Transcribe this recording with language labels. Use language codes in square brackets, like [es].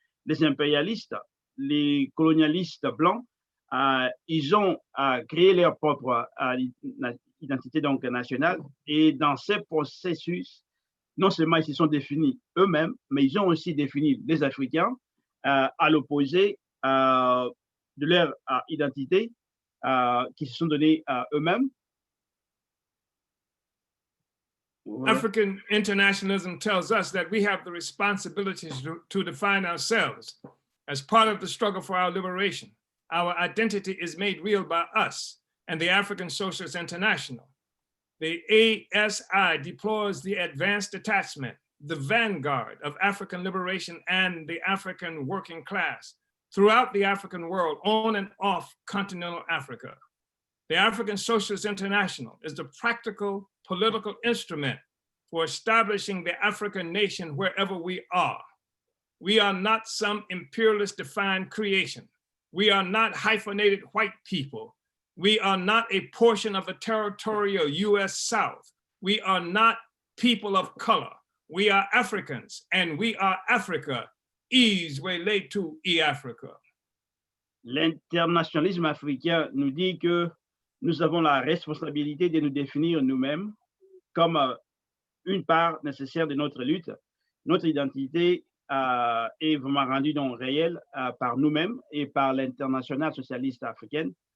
[fr] Les impérialistes, les colonialistes blancs, ils ont créé leur propre identité donc nationale, et dans ce processus, non seulement ils se sont définis eux-mêmes, mais ils ont aussi défini les Africains à l'opposé de leur identité qui se sont donnés eux-mêmes. [en] African internationalism tells us that we have the responsibility to define ourselves as part of the struggle for our liberation. Our identity is made real by us and the African Socialist International. The ASI deploys the advanced detachment, the vanguard of African liberation and the African working class throughout the African world, on and off continental Africa. The African Socialist International is the practical political instrument for establishing the African nation wherever we are. We are not some imperialist defined creation. We are not hyphenated white people. We are not a portion of the territorial US South. We are not people of color. We are Africans and we are Africa. Is way to Africa. [fr] L'internationalisme africain nous dit que nous avons la responsabilité de nous définir nous-mêmes comme une part nécessaire de notre lutte. Notre identité est vraiment rendue donc réelle par nous-mêmes et par l'internationale socialiste africaine.